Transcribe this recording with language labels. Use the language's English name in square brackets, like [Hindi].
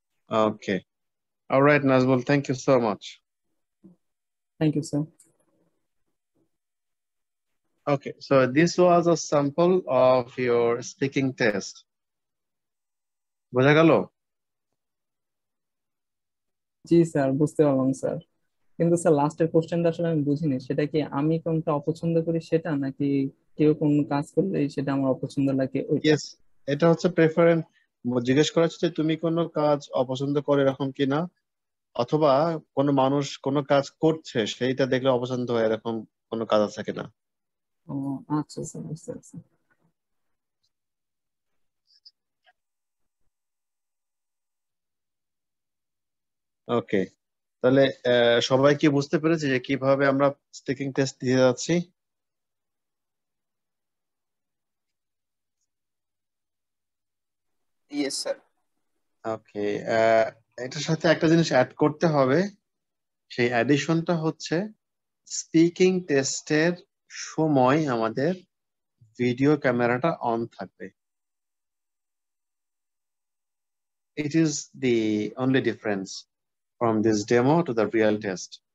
[English] Okay. All right, Nazmul, thank you so much. Thank you, sir. Okay, so this was a sample of your speaking test. [Bangla] বোঝা গেল? জি sir, বুঝতে পারলাম sir, কিন্তু sir লাস্টের কোশ্চেনটা আসলে আমি বুঝিনি, সেটা কি আমি কোনটা অপছন্দ করি সেটা, নাকি কেউ কোন কাজ করলে সেটা আমার অপছন্দ লাগে ওইটা? Yes, এটা হচ্ছে প্রেফারেন্স। জিজ্ঞেস করা হচ্ছে যে তুমি কোনো কাজ অপছন্দ করো এরকম কিনা, অথবা কোনো মানুষ কোনো কাজ করছে সেইটা দেখলে অপছন্দ হয় এরকম কোনো কাজ আছে কিনা। ও আচ্ছা স্যার, বুঝতে পারছি। ওকে, তাহলে সবাই কি বুঝতে পেরেছে যে কিভাবে আমরা স্পিকিং টেস্ট দিয়ে যাচ্ছি? Yes sir. ওকে, এটার সাথে একটা জিনিস অ্যাড করতে হবে। সেই অ্যাডিশনটা হচ্ছে স্পিকিং টেস্টের সময় আমাদের ভিডিও ক্যামেরাটা অন থাকবে। [English] It is the only difference from this demo to the real test.